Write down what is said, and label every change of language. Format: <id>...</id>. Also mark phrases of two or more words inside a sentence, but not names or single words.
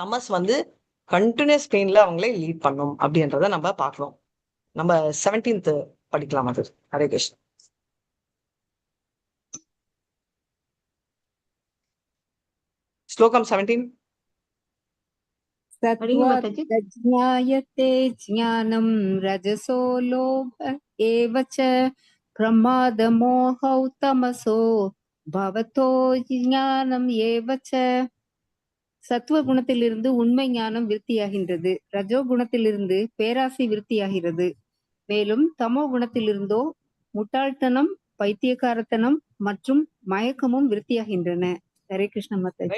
<ta>தமஸ் வந்து</ta> <en>continuous painla</en> <ta>அவங்களே லீட் பண்ணும் அப்படின்றத நம்ம பார்க்கிறோம். நம்ம 17th படிக்கலாம் அது. ஹரே கிருஷ்ணா. ஸ்லோகம் 17. படிங்க மாதாஜி.</ta> <sa>सत्त्वात् ज्ञानं रजसो लोभ एव च प्रमादमोहौ तमसो भवतो ज्ञाனம் एव च.</sa> <ta>சத்துவ குணத்திலிருந்து உண்மை ஞானம் விருத்தியாகின்றது. ரஜோ குணத்திலிருந்து பேராசை விருத்தியாகிறது. மேலும் தமோ குணத்திலிருந்தோ முட்டாள்தனம், பைத்தியக்காரத்தனம் மற்றும் மயக்கமும் விருத்தியாகின்றன. ஹரே கிருஷ்ண மாதாஜி.</ta>